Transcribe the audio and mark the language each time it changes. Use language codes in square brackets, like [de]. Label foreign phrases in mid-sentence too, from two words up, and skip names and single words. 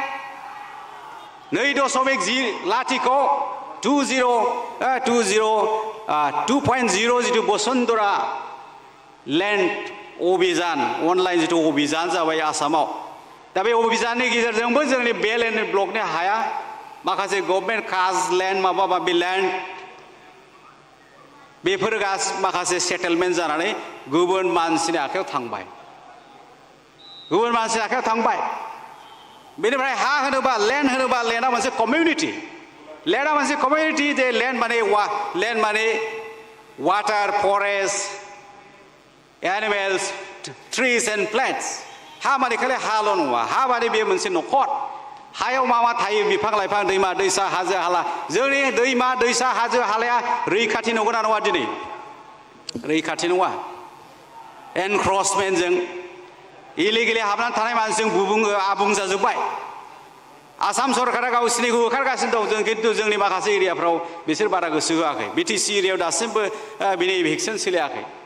[brx] 2.0 जितु बसुंधरा लैंड अभियान अनलाइन जितु अभियान जाबाय आसामाव दा बे अभियाननि गेजेरजोंबो जोंनि [en] belt and block [brx] हाया माखासे [en] government khas land [brx] माबा माबि लैंड बेफोर माखासे सेटलमेंट जानानै गुबुन मानसिनि आखायाव थांबाय बेनिफ्राय हा होनोबा लैंड होनोबा लैंडआ मोनसे [en] community land [brx] मोनसे कम्युनिटी जे लैंड माने [en] water forest animals trees and plants [brx] हा माने खालि हाल' नङा हा माने बे मोनसे न'खर हायाव मा थायो बिफां लाइफां दैमा दैसा हाजो हाला जोंनि दैमा दैसा हाजो हालाया रैखाथि नंगौना नङा दिनै रैखाथि नङा एनक्रचमेन्टजों इलिगेलि हाबनानै थानाय मानसिजों आबुं जाजोब्बाय आसाम सरकारा गावसिनिखौ होखारगासिनो दं जों किन्तु जोंनि माखासे एरियाफ्राव बिसोर बारा गोसो होआखै बिटिसि एरियायाव दासिमबो बिनि इभेक्शन सोलियाखै